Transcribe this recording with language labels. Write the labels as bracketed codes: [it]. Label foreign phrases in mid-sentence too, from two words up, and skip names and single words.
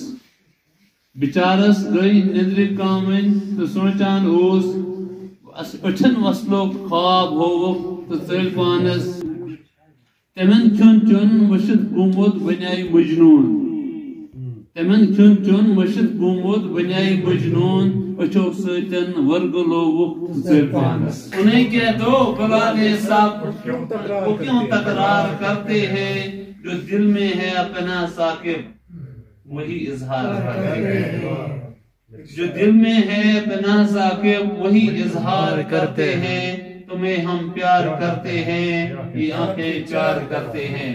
[ks] بچارس گئی نندر کامن تو سوچان اوس، اچھن وصلو خواب ہوو ژل پانس۔ تمن کھن چون مشد گومت بنیائی مجنون، تمن کھن چون مشد گومت بنیائی مجنون، اچھو سیتن ورگلو ژل پانس۔ [ur] انہیں کہہ دو بلالے سب وہ کیوں تکرار کرتے ہیں، جو دل میں ہے اپنا ثاقب وہی اظہار کرتے ہیں، جو دل میں ہے اپنا ثاقب وہی اظہار کرتے ہیں، تمہیں ہم پیار کرتے ہیں، یہ آنکھیں چار کرتے ہیں۔